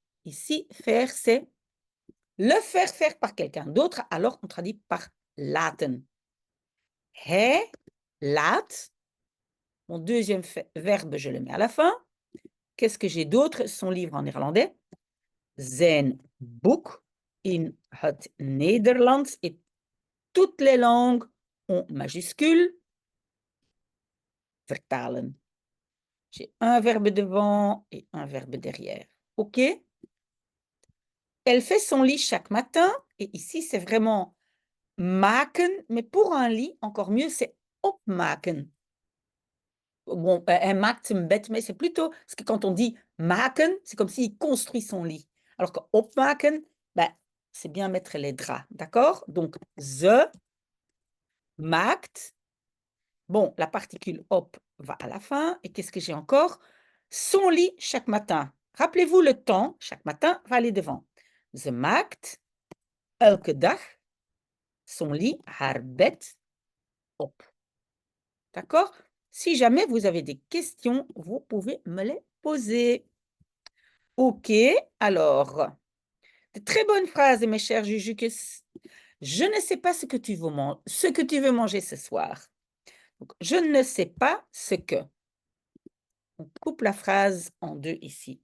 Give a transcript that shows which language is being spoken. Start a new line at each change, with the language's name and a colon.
French: Ici, faire, c'est le faire faire par quelqu'un d'autre, alors on traduit par laten.
Dutch: Hij laat,
French: mon deuxième verbe, je le mets à la fin. Qu'est-ce que j'ai d'autre? Son livre en néerlandais.
Dutch: Zijn boek in het Nederlands.
French: Et toutes les langues ont majuscule. Vertalen. J'ai un verbe devant et un verbe derrière. OK? Elle fait son lit chaque matin. Et ici, c'est vraiment maken. Mais pour un lit, encore mieux, c'est opmaken. Bon, elle
Dutch: maakt zijn bed,
French: mais c'est plutôt... Parce que quand on dit maken, c'est comme s'il construit son lit. Alors que opmaken, ben, c'est bien mettre les draps. D'accord? Donc,
Dutch: ze maakt.
French: Bon, la particule op va à la fin. Et qu'est-ce que j'ai encore? Son lit chaque matin. Rappelez-vous le temps, chaque matin va aller devant.
Dutch: Ze maakt elke dag
French: son lit,
Dutch: haar bed, op.
French: D'accord? Si jamais vous avez des questions, vous pouvez me les poser. OK, alors, de très bonnes phrases, mes chers Jujukus. Je ne sais pas ce que tu veux manger ce soir. Donc, je ne sais pas ce que. On coupe la phrase en deux ici.